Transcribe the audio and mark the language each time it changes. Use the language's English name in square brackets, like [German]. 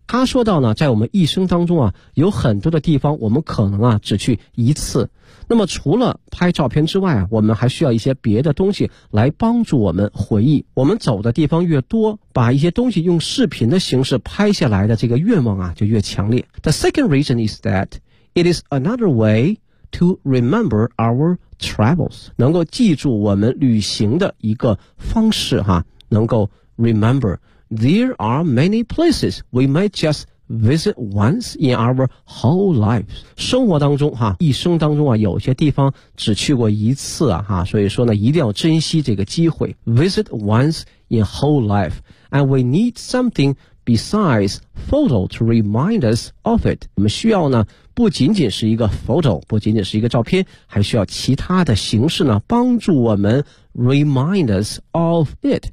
[Chinese] 他说到呢，在我们一生当中啊，有很多的地方我们可能啊只去一次。那么除了拍照片之外啊，我们还需要一些别的东西来帮助我们回忆。我们走的地方越多，把一些东西用视频的形式拍下来的这个愿望啊就越强烈。 [English] The second reason is that it is another way to remember our travels. [Chinese] 能够记住我们旅行的一个方式哈、啊、能够 remember. [English] There are many places we might just visit once in our whole lives. [Chinese] 生活当中哈、啊、一生当中啊有些地方只去过一次啊哈、啊、所以说呢一定要珍惜这个机会。 [English] Visit once in whole life. And we need something besides photo to remind us of it. [Chinese] 我们需要呢不仅仅是一个 photo, 不仅仅是一个照片，还需要其他的形式呢帮助我们 [English] remind us of it.